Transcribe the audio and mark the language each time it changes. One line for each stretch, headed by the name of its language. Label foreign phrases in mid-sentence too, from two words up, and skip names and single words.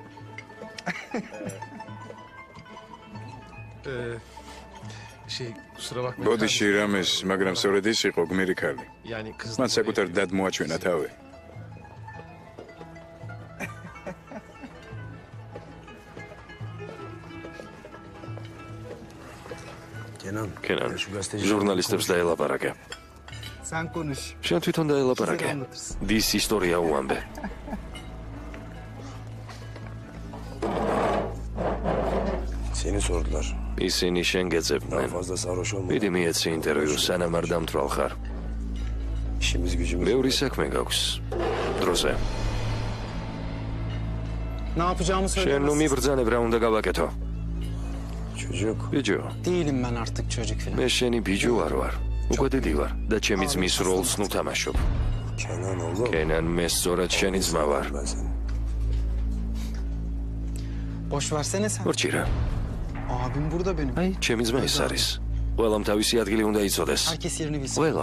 Georgian: ბოდიში რამეს, მაგრამ სწორედ ის იყო გმირი ქალი. მან საკუთარ დად მოაჩვენა თავი. Kenan. კენან,
Turkish: Şu gazeteci.
Georgian: ჟურნალისტებს დაელაპარაკე.
Turkish: sen konuş.
Georgian: შენ თვითონ დაელაპარაკე. დის ისტორია უამბე.
Turkish: Seni sordular.
Georgian: ისინი შენ
Turkish: Daha
Georgian: გეძებდნენ.
Turkish: fazla sarhoş olma.
Georgian: მიდი მიეცი ინტერვიუ, სანამ არ დამთვალ ხარ.
Turkish: İşimiz gücümüz.
Georgian: ბევრი საქმე გაქვს. დროზე.
Turkish: Ne yapacağımı
Georgian: შენ ნუ
Turkish: söylemezsin.
Georgian: მიბრძანებ რა უნდა გავაკეთო.
Turkish: Çocuk.
Georgian: ბიჯო,
Turkish: Değilim ben artık çocuk falan.
Georgian: მე შენი ბიჯო არ ვარ. უკვე დიდი ვარ და ჩემი ძმის როლს ნუ თამაშობ.
Turkish: Kenan oğlum.
Georgian: კენან, მე სწორად შენი ძმა ვარ.
Turkish: Ben seni. Boş versene sen.
Georgian: მორჩირა.
Turkish: Abim burada benim.
Georgian: აი, ჩემი ძმა ეს არის. ყველამ თავისი ადგილი უნდა იცოდეს.
Turkish: Herkes yerini bilsin Well.